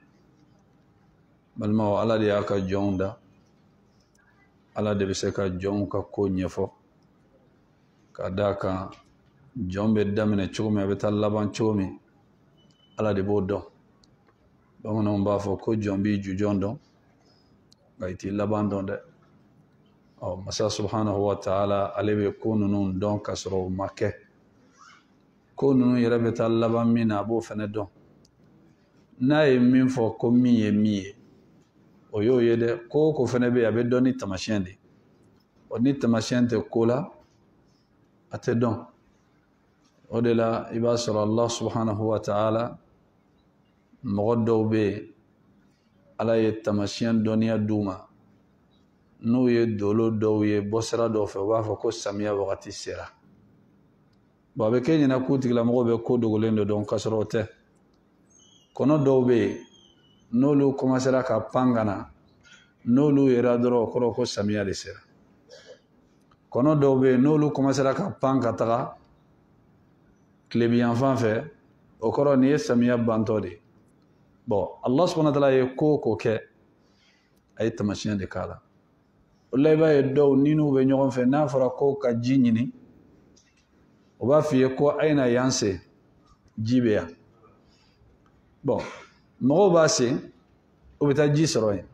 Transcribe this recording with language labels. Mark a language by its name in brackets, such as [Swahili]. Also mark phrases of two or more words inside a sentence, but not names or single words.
[Bambara] Balimaw, Ala de y'a ka jɔnw da, Ala de bɛ se ka jɔnw ka ko ɲɛfɔ ka d'a kan jɔn bɛ daminɛ cogo min a bɛ taa laban cogo min Ala de b'o dɔn. Bamananw b'a fɔ ko jɔn b'i jujɔn dɔn nka i t'i laban dɔn dɛ. Masa [Arabic] سبحانه وتعالى [Bambara] ale bɛ ko ninnu dɔn ka sɔrɔ u ma kɛ. Ko ninnu yɛrɛ bɛ taa laban min na a b'o fana dɔn. N'a ye min fɔ ko min ye min ye o y'o ye dɛ. Ko o ko fana bɛ yen a bɛ dɔn ni tamasiyɛn de. Ni tamasiyɛn tɛ ko la a tɛ dɔn. O de la i b'a sɔrɔ [Arabic] الله سبحانه وتعالى [Bambara] mɔgɔ dɔw bɛ yen Ala ye tamasiyɛn dɔnniya d'u ma n'u ye dolo dɔw ye bɔsira dɔw fɛ u b'a fɔ ko samiya wagati sera. A bɛ kɛ ɲɛna k'u tigilamɔgɔw bɛ ko dogolen de dɔn k'a sɔrɔ o tɛ. Kɔnɔ dɔw bɛ yen n'olu commencera ka pan ka na n'olu yera dɔrɔn o kɔrɔ ko samiya de sera. Kɔnɔ dɔw bɛ yen n'olu commencera ka pan ka taga tilebiyan fan fɛ o kɔrɔ nin ye samiya bantɔ de. [Arabic] الله سبحانه وتعالى [Bambara] ye ko o ko kɛ a ye tamasiyɛn de k'a la. O la i b'a ye dɔw ni n'u bɛ ɲɔgɔn fɛ n'a fɔra ko ka ji ɲini o b'a f'i ye ko a ye na yan se ji bɛ yan. Mɔgɔw b'a se o bɛ taa ji sɔrɔ yen.